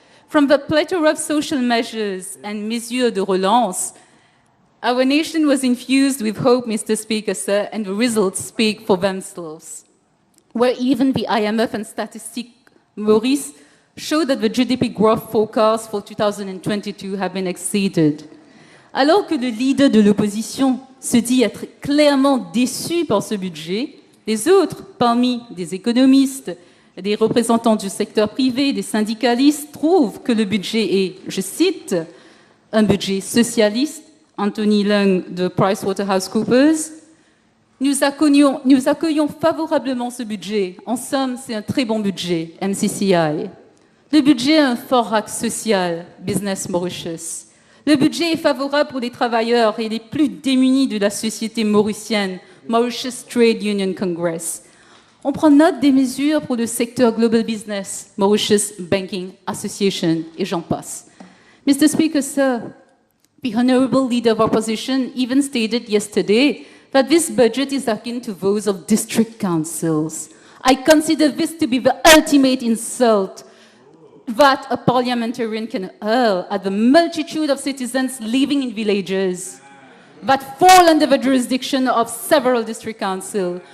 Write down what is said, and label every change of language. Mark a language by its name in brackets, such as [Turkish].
[English] From the plethora of social measures and [French] mesures de relance, [English] our nation was infused with hope, Mr. Speaker, sir, and the results speak for themselves. Where even the IMF and Statistique Maurice show that the GDP growth forecasts for 2022 have been exceeded. [French] Alors que le leader de l'opposition se dit être clairement déçu par ce budget, les autres, parmi des économistes, des représentants du secteur privé, des syndicalistes, trouvent que le budget est, je cite, un budget socialiste. Anthony Leung de PricewaterhouseCoopers. Nous accueillons favorablement ce budget. En somme, c'est un très bon budget, MCCI. Le budget a un fort axe social, Business Mauritius. Le budget est favorable pour les travailleurs et les plus démunis de la société mauricienne, Mauritius Trade Union Congress. On prend note des mesures pour le secteur Global Business, Mauritius Banking Association, et j'en passe. [English] Mr. Speaker, sir, the Honourable Leader of Opposition even stated yesterday that this budget is akin to those of district councils. I consider this to be the ultimate insult that a parliamentarian can hurl at the multitude of citizens living in villages that fall under the jurisdiction of several district councils.